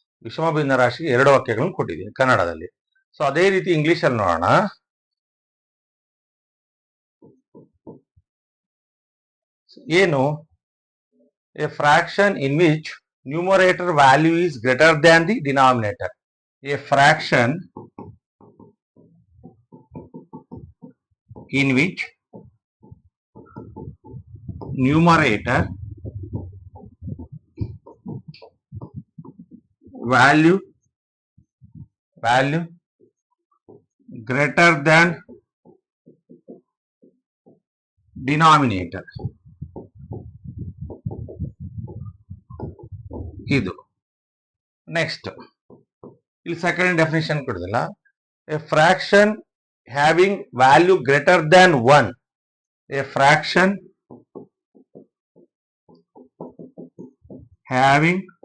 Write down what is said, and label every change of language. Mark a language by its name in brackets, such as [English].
[Kannada] ವಿಷಮ ಭಿನ್ನ ರಾಶಿಗೆ ಎರಡು ವಾಕ್ಯಗಳನ್ನು ಕೊಟ್ಟಿದ್ದೀನಿ ಕನ್ನಡದಲ್ಲಿ. ಅದೇ ರೀತಿ ಇಂಗ್ಲಿಷ್ ಅಲ್ಲಿ ನೋಡೋಣ. [English] ಏನು? A fraction in which numerator value is greater than the denominator. A fraction in which numerator value greater than denominator. [Kannada] ಇದು ನೆಕ್ಸ್ಟ್ ಇಲ್ಲಿ ಸೆಕೆಂಡ್ ಡೆಫಿನೇಷನ್ ಕೊಡೋದಿಲ್ಲ. [English] A fraction having value greater than 1. A fraction having